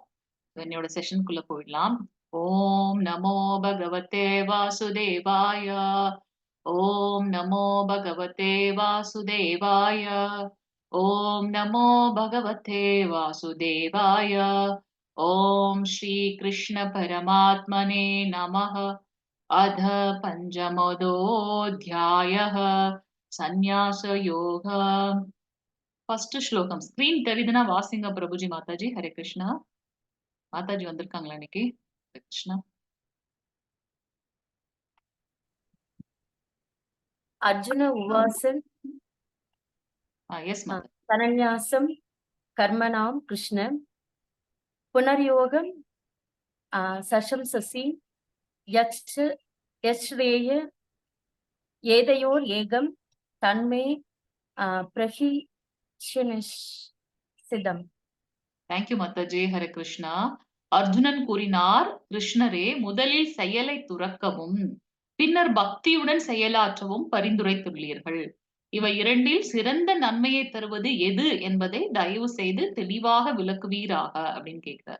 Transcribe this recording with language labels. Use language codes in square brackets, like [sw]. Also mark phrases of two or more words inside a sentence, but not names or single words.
[ta] என்னோட செஷனுக்குள்ள போயிடலாம். [sa] ॐ नमो भगवते वासुदेवाय. ॐ नमो भगवते वासुदेवाय. ॐ नमो भगवते वासुदेवाय. ॐ श्री कृष्ण परमात्मने नमः. अध पञ्चमोऽध्यायः सन्न्यास योग. [ta] ஃபர்ஸ்ட் ஸ்லோகம் ஸ்கிரீன் தெரியுதுன்னா வாசிங்க பிரபுஜி. மாதாஜி ஹரே கிருஷ்ணா. மாதாஜி வந்திருக்காங்களா இன்னைக்கு? ஹரே கிருஷ்ணா. [sa] अर्जुन उवाच [ta] எஸ் மாதாஜி. [sa] सन्न्यासं कर्मणां कृष्ण पुनर्योगं सशंससि यच्छ्रेय एतयोर् एकं तन्मे प्रहिष्यनिषिद्धम्. [ta] தேங்க்யூ மாதாஜி. ஹரே கிருஷ்ணா. அர்ஜுனன் கூறினார், கிருஷ்ணரே, முதலில் செயலை துறக்கவும் பின்னர் பக்தியுடன் செயலாற்றவும் பரிந்துரைத்துள்ளீர்கள். இவை இரண்டில் சிறந்த நன்மையை தருவது எது என்பதை தயவு செய்து தெளிவாக விளக்குவீராக அப்படின்னு கேட்கிறார்.